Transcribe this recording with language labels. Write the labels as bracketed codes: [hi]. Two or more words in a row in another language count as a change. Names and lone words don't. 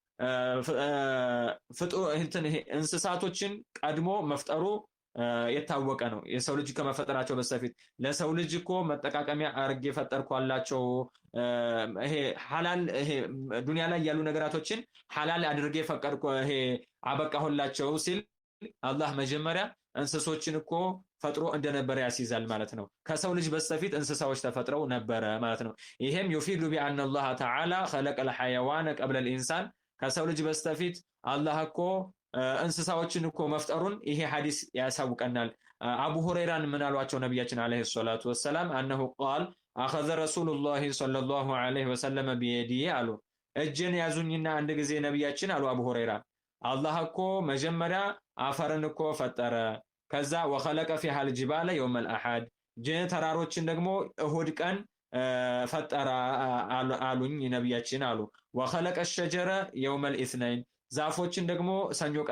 [am] እንስሳቶችን ቀድሞ መፍጠሩ የታወቀ ነው። የሰው ልጅ ከመፈጠራቸው በስተፊት ለሰው ልጅ እኮ መጠቃቀሚያ አርጌ ፈጠርኳላቸው ይሄ ሐላል ይሄ ዱንያ ላይ ያሉ ነገራቶችን ሐላል አድርጌ ፈቀድኩ ይሄ አበቃሁላቸው ሲል አላህ መጀመሪያ እንስሶችን እኮ ፈጥሮ እንደነበረ ያስይዛል ማለት ነው። ከሰው ልጅ በስተፊት እንስሳዎች ተፈጥረው ነበረ ማለት ነው። ይሄም [ar] يفيد بأن الله تعالى خلق الحيوان قبل الإنسان [am] ከሰው ልጅ በስተፊት አላህ እኮ እንስሳዎችን እኮ መፍጠሩን ይሄ ሐዲስ ያሳውቀናል። አቡ ሁረይራን ምን አሏቸው ነብያችን [ar] عليه الصلاة والسلام انه قال اخذ رسول الله صلى الله عليه وسلم [am] بيدي አሉ እጄን ያዙኝና አንድ ጊዜ ነብያችን አሉ አቡ ሁረይራ አላህ እኮ መጀመሪያ አፈርን እኮ ፈጠረ ከዛ [ar] وخلق فيها الجبال يوم الأحد [am] ተራሮችን ደግሞ እሁድ ቀን ፈጠረ አሉኝ ነቢያችን አሉ። [ar] وخلق الشجر يوم الاثنين [am] ዛፎችን ደግሞ ሰኞ ቀን